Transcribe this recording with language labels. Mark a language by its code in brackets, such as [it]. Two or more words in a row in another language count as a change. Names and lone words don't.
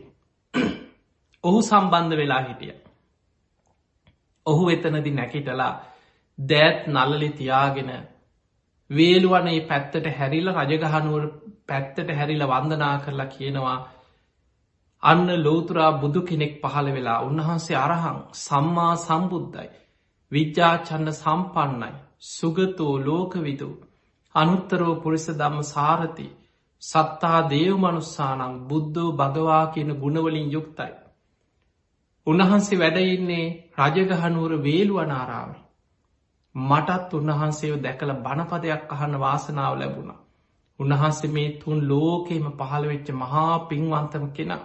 [si] ඔහු සම්බන්ධ වෙලා හිටියා. ඔහු එතනදී නැගිටලා දෑත් නළලේ තියාගෙන වේළුවනේ පැත්තට හැරිලා රජගහ නුවර පැත්තට හැරිලා වන්දනා කරලා කියනවා අන්න ලෝතුරා බුදු කෙනෙක් පහළ වෙලා උන්වහන්සේ අරහං සම්මා සම්බුද්ධයි. [pi] විජ්ජාචන්න සම්පන්නයි. සුගතෝ ලෝකවිදු. අනුත්තරෝ පුරිස ධම්ම සාරති. සත්තා දේව මනුස්සානං බුද්ධෝ භගවා [si] කියන ගුණවලින් යුක්තයි. උන්වහන්සේ වැඩ ඉන්නේ රජගහ නුවර වේළුවනාරාමේ. මටත් උන්වහන්සේව දැකල බණපදයක් අහන්න වාසනාව ලැබුණා. උන්වහන්සේ මේ තුන් ලෝකෙම පහළ වෙච්ච මහා පින්වන්තම කෙනා.